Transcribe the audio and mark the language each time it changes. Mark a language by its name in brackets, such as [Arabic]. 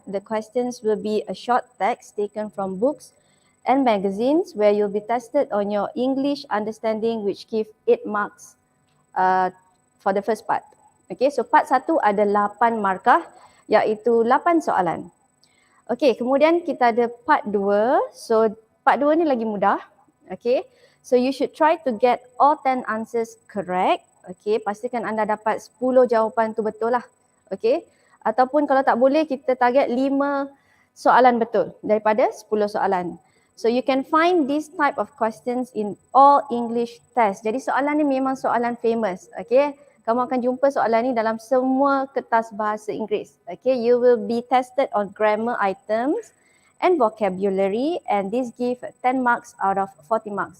[English] The questions will be a short text taken from books and magazines where you'll be tested on your English understanding, which give 8 marks for the first part. [Malay] Okay, so part 1 ada 8 markah, iaitu 8 soalan. Okay, kemudian kita ada part 2. So part 2 ni lagi mudah. [English] Okay, so you should try to get all 10 answers correct. [Malay] Okay, pastikan anda dapat 10 jawapan tu betul lah. Okay, ataupun kalau tak boleh kita target 5 soalan betul daripada 10 soalan. [English] So you can find this type of questions in all English test. [Malay] Jadi soalan ni memang soalan famous. Okay. Kamu akan jumpa soalan ni dalam semua kertas bahasa Inggeris. Okay. [English] You will be tested on grammar items and vocabulary, and this give 10 marks out of 40 marks.